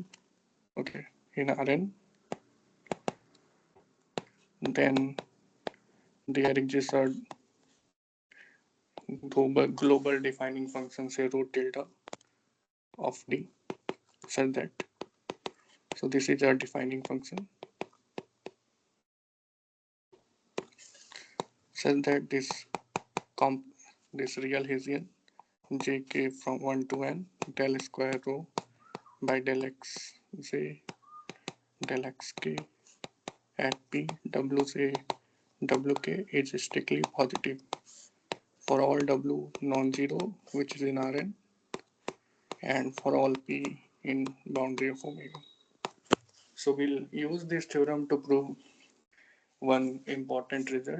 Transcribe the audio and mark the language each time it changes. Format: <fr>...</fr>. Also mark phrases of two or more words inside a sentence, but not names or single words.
<en>Okay, in Rn, then there exists a global defining function say root tilde of D such that, so this is our defining function such that comp this real Hessian jk from 1 to n del square rho by del x j del xk at p wj wk is strictly positive for all w non-zero which is in Rn and for all p in boundary of omega. So we'll use this theorem to prove one important result.</en>